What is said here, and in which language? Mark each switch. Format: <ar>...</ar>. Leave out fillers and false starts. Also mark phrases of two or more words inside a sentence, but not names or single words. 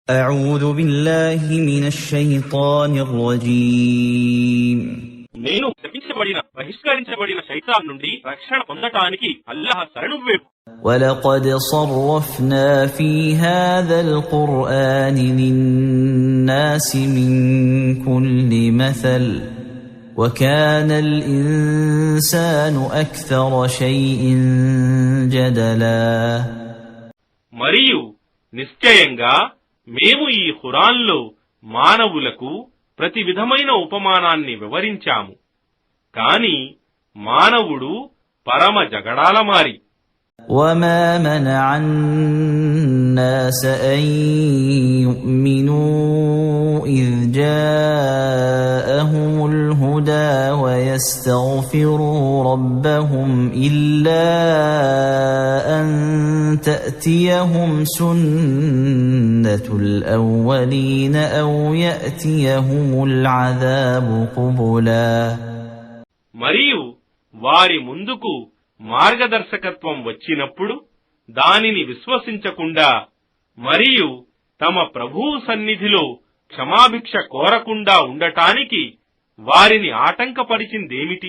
<ar>أعوذ بالله من الشيطان الرجيم</ar> <te>నేను శపించబడిన బహిష్కరించబడిన శైతాన్ నుండి రక్షణ పొందటానికి అల్లాహ్ శరణు వేపు.</te> <ar>ولقد صرفنا في هذا القرآن للناس من كل مثل وكان الإنسان أكثر شيء جدلا.</ar> <te>మరియు నిశ్చయంగా మేము ఈ ఖురాన్లో మానవులకు ప్రతి విధమైన ఉపమానాన్ని వివరించాము, కాని మానవుడు పరమ జగడాలమారి.</te> <ar>وما منع الناس أن يؤمنوا إذ جاءهم الهدى ويستغفروا ربهم إلا أن تأتيهم سنة الأولين أو يأتيهم العذاب قبلا.</ar> <te>మరియు వారి ముందుకు మార్గదర్శకత్వం వచ్చినప్పుడు దానిని విశ్వసించకుండా మరియు తమ ప్రభువు సన్నిధిలో క్షమాభిక్ష కోరకుండా ఉండటానికి వారిని ఆటంకపరిచిందేమిటి?</te>